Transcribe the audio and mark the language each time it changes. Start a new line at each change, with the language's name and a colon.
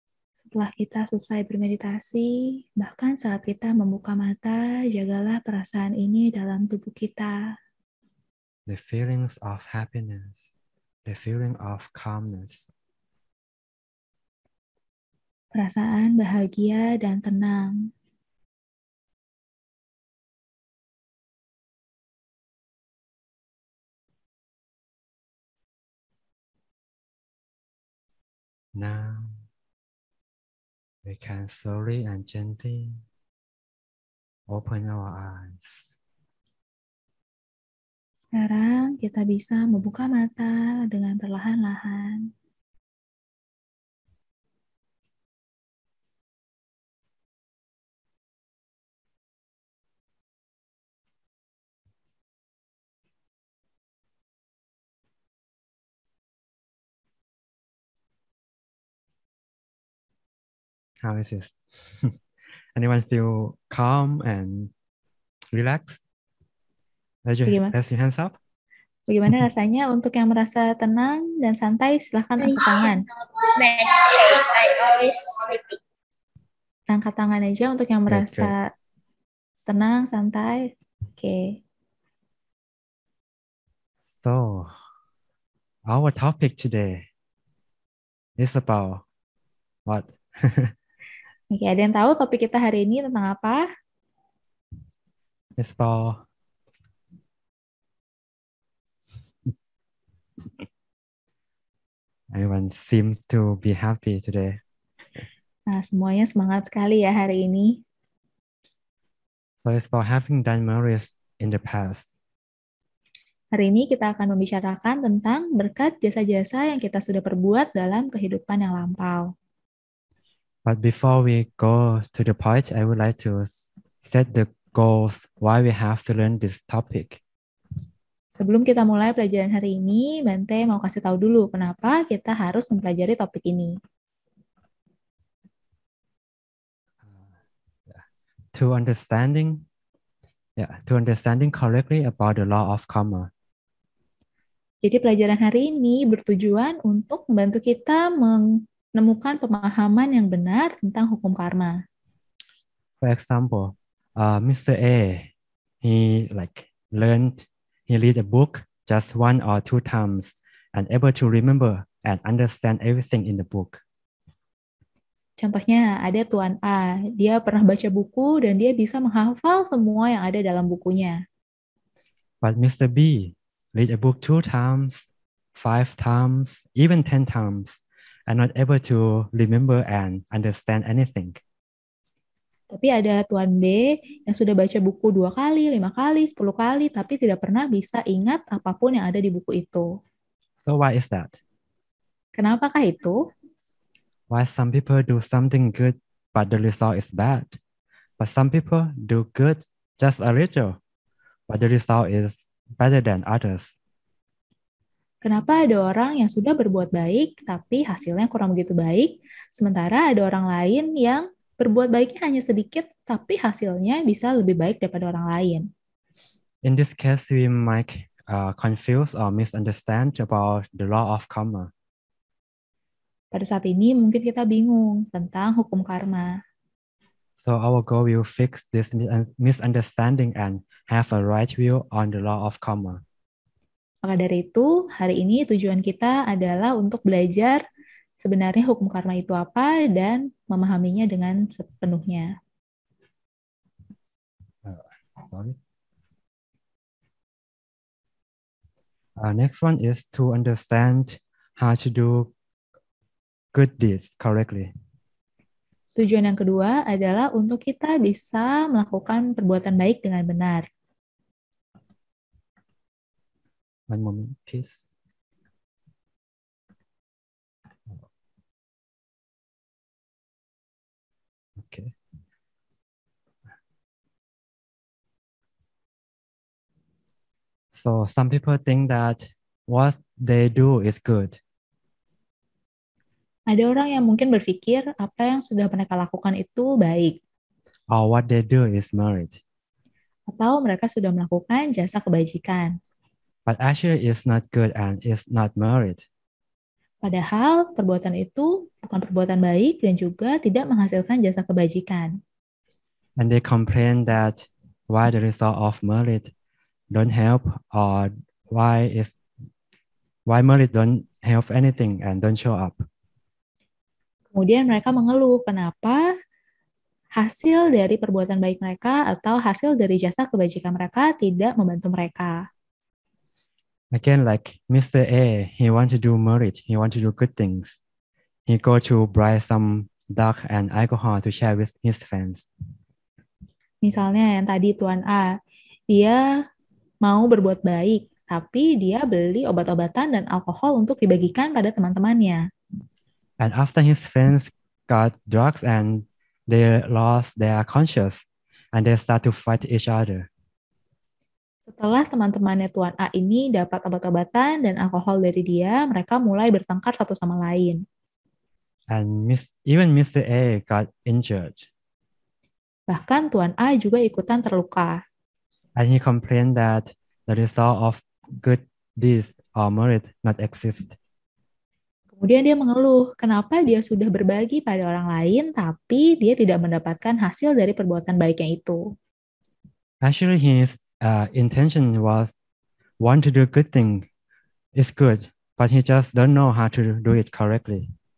Indonesian: Setelah kita selesai bermeditasi, bahkan saat kita membuka mata, jagalah perasaan ini dalam tubuh kita.
English: The feelings of happiness, the feeling of calmness.
Indonesian: Perasaan bahagia dan tenang.
English: Now, we can slowly and gently open our eyes.
Indonesian: Sekarang kita bisa membuka mata dengan perlahan-lahan.
English: How is it? Anyone feel calm and relaxed? Raise your hands up.
Indonesian: Bagaimana rasanya untuk yang merasa tenang dan santai? Silahkan angkat tangan.
English: I always repeat.
Indonesian: Angkat tangan aja untuk yang merasa tenang, santai. Oke.
English: So, our topic today is about what?
Indonesian: Oke, ada yang tahu topik kita hari ini tentang apa?
English: It's about everyone seems to be happy today.
Indonesian: Nah, semuanya semangat sekali ya hari ini.
English: So it's about having done memories in the past.
Indonesian: Hari ini kita akan membicarakan tentang berkat jasa-jasa yang kita sudah perbuat dalam kehidupan yang lampau.
English: But before we go to the point, I would like to set the goals why we have to learn this topic.
Indonesian: Sebelum kita mulai pelajaran hari ini, Bante mau kasih tahu dulu kenapa kita harus mempelajari topik ini.
English: To understanding correctly about the law of karma.
Indonesian: Jadi pelajaran hari ini bertujuan untuk membantu kita menemukan pemahaman yang benar tentang hukum karma.
English: For example, Mr. A, he read a book just one or two times and able to remember and understand everything in the book.
Indonesian: Contohnya ada Tuan A, dia pernah baca buku dan dia bisa menghafal semua yang ada dalam bukunya.
English: But Mr. B read a book 2 times, 5 times, even 10 times, and not able to remember and understand anything.
Indonesian: Tapi ada Tuan B yang sudah baca buku 2 kali, 5 kali, 10 kali, tapi tidak pernah bisa ingat apapun yang ada di buku itu.
English: So why is that?
Indonesian: Kenapakah itu?
English: Why some people do something good but the result is bad? But some people do good just a little, but the result is better than others.
Indonesian: Kenapa ada orang yang sudah berbuat baik, tapi hasilnya kurang begitu baik, sementara ada orang lain yang berbuat baiknya hanya sedikit, tapi hasilnya bisa lebih baik daripada orang lain.
English: In this case, we might confuse or misunderstand about the law of karma.
Indonesian: Pada saat ini mungkin kita bingung tentang hukum karma.
English: So our goal will fix this misunderstanding and have a right view on the law of karma.
Indonesian: Maka dari itu, hari ini tujuan kita adalah untuk belajar sebenarnya hukum karma itu apa dan memahaminya dengan sepenuhnya.
English: Next one is to understand how to do good deeds correctly.
Indonesian: Tujuan yang kedua adalah untuk kita bisa melakukan perbuatan baik dengan benar.
English: One moment, please. Okay. So some people think that what they do is good.
Indonesian: Ada orang yang mungkin berpikir apa yang sudah mereka lakukan itu baik,
English: Or what they do is merit.
Indonesian: atau mereka sudah melakukan jasa kebajikan.
English: But actually it's not good and it's not merit.
Indonesian: Padahal perbuatan itu bukan perbuatan baik dan juga tidak menghasilkan jasa kebajikan.
English: And they complain that why the result of merit don't help or why merit don't help anything and don't show up.
Indonesian: Kemudian mereka mengeluh kenapa hasil dari perbuatan baik mereka atau hasil dari jasa kebajikan mereka tidak membantu mereka.
English: Again, like Mr. A, he want to do merit, he want to do good things. He go to buy some drug and alcohol to share with his friends.
Indonesian: Misalnya yang tadi Tuan A, dia mau berbuat baik, tapi dia beli obat-obatan dan alkohol untuk dibagikan pada teman-temannya.
English: And after his friends got drugs and they lost their conscience and they start to fight each other.
Indonesian: Setelah teman-temannya Tuan A ini dapat obat-obatan dan alkohol dari dia, mereka mulai bertengkar satu sama lain.
English: And even Mr. A got injured.
Indonesian: Bahkan Tuan A juga ikutan terluka.
English: And he complained that the result of good deeds or merit not exist.
Indonesian: Kemudian dia mengeluh, kenapa dia sudah berbagi pada orang lain, tapi dia tidak mendapatkan hasil dari perbuatan baiknya itu.
English: Actually, his intention was want to do good thing is good, but he just don't know how to do it correctly.